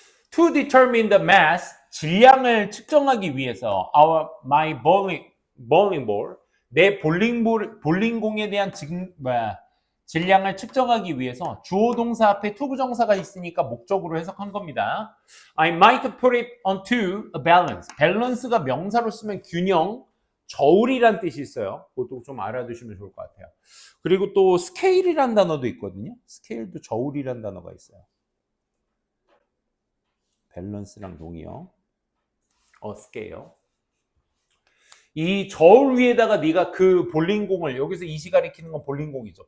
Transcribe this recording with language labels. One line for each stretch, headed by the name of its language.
English: To determine the mass,
Korean: 질량을 측정하기 위해서
English: my bowling ball,
Korean: 내 볼링공에 대한 질량을 측정하기 위해서 주어 동사 앞에 to 부정사가 있으니까 목적으로 해석한 겁니다.
English: I might put it onto a balance.
Korean: 밸런스가 명사로 쓰면 균형, 저울이란 뜻이 있어요. 그것도 좀 알아두시면 좋을 것 같아요. 그리고 또 스케일이란 단어도 있거든요. 스케일도 저울이란 단어가 있어요. 밸런스랑 동의어. 스케일. 이 저울 위에다가 네가 그 볼링공을, 여기서 이시 가리키는 건 볼링공이죠.